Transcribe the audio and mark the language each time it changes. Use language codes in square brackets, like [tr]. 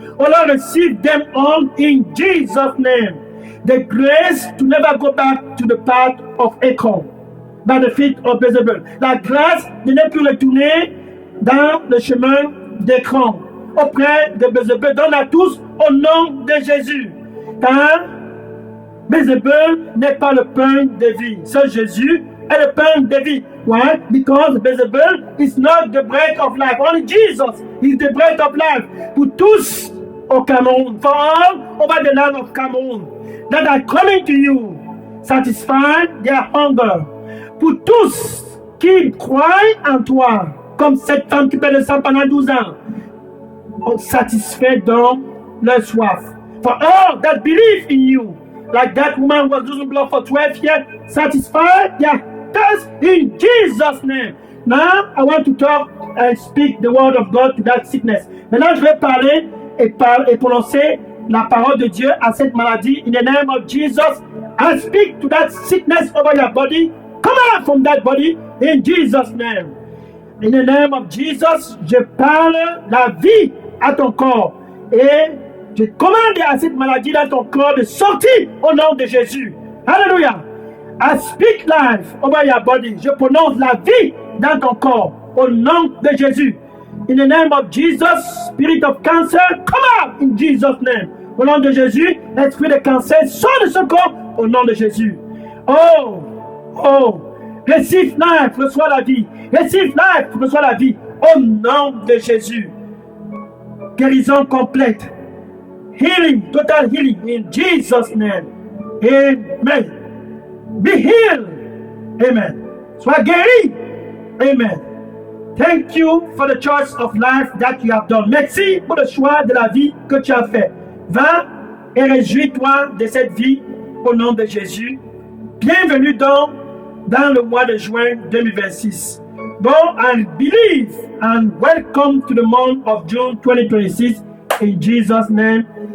[en] Oh Lord, receive them all in Jesus' name. The grace to never go back to the path of Ekron, by the feet of Bézébul. [fr] La grâce de ne plus retourner dans le chemin d'Ekron, auprès de Bézébul. Donne à tous au nom de Jésus. Car Bézébul n'est pas le pain de vie. Seul Jésus est le pain de vie. [en] Why? Because Bézébul is not the bread of life. Only Jesus is the bread of life. [fr] Pour tous au Cameroun, [en] for all over the land of Cameroun, that are coming to you, satisfy their hunger. [fr] Pour tous qui croient en toi, comme cette femme qui paie le sang pendant 12 ans, satisfait donc leur soif. [en] For all that believe in you, like that woman was losing blood for 12 years, satisfy their thirst in Jesus' name. Now, I want to talk and speak the word of God to that sickness. [fr] Maintenant, je vais parler et prononcer la parole de Dieu à cette maladie. [en] In the name of Jesus, I speak to that sickness over your body. Come out from that body in Jesus' name. In the name of Jesus, [fr] je parle la vie à ton corps et je commande à cette maladie dans ton corps de sortir au nom de Jésus. Alléluia. [en] I speak life over your body. [fr] Je prononce la vie dans ton corps au nom de Jésus. [en] In the name of Jesus, spirit of cancer, come out in Jesus' name. [fr] Au nom de Jésus, l'esprit de cancer sort de ce corps au nom de Jésus. [en] Oh, oh, receive life, [fr] reçois la vie. [en] Receive life, [fr] reçois la vie. Au nom de Jésus. Guérison complète. [en] Healing, total healing in Jesus' name. Amen. Be healed. Amen. [fr] Sois guéri. [en] Amen. Thank you for the choice of life that you have done. [fr] Merci pour le choix de la vie que tu as fait. Va et réjouis-toi de cette vie au nom de Jésus. Bienvenue dans le mois de juin 2026. [en] Go and believe and welcome to the month of June 2026 in Jesus' name.